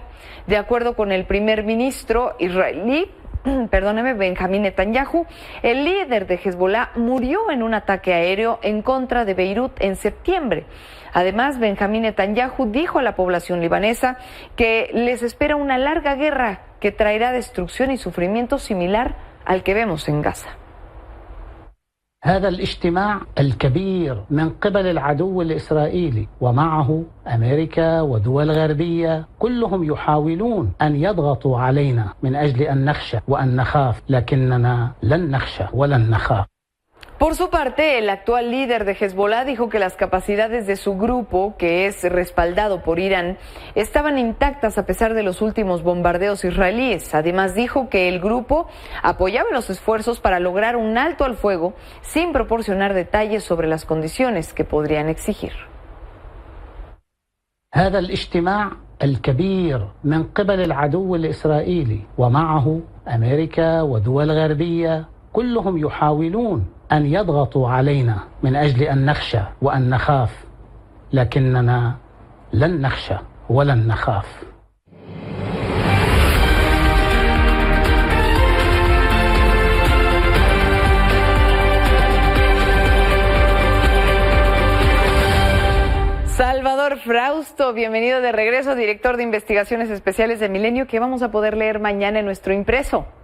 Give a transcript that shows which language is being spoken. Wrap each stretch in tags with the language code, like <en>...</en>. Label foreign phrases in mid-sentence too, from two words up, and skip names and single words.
<es>De acuerdo con el primer ministro israelí, Benjamín Netanyahu, el líder de Hezbollah murió en un ataque aéreo en contra de Beirut en septiembre. Además, Benjamín Netanyahu dijo a la población libanesa que les espera una larga guerra que traerá destrucción y sufrimiento similar al que vemos en Gaza.</es> <ar>هذا الاجتماع الكبير من قبل العدو الإسرائيلي ومعه أمريكا ودول غربية كلهم يحاولون أن يضغطوا علينا من أجل أن نخشى وأن نخاف لكننا لن نخشى ولن نخاف.</ar> <es>Por su parte, el actual líder de Hezbollah dijo que las capacidades de su grupo, que es respaldado por Irán, estaban intactas a pesar de los últimos bombardeos israelíes. Además, dijo que el grupo apoyaba los esfuerzos para lograr un alto al fuego sin proporcionar detalles sobre las condiciones que podrían exigir.</es> <ar>هذا الاجتماع الكبير من قبل العدو الإسرائيلي ومعه أمريكا ودول غربية كلهم يحاولون أن يضغطوا علينا من أجل أن نخشى وأن نخاف لكننا لن نخشى ولن نخاف.</ar> <es>Salvador Frausto, bienvenido de regreso, director de investigaciones especiales de Milenio, que vamos a poder leer mañana en nuestro impreso.</es>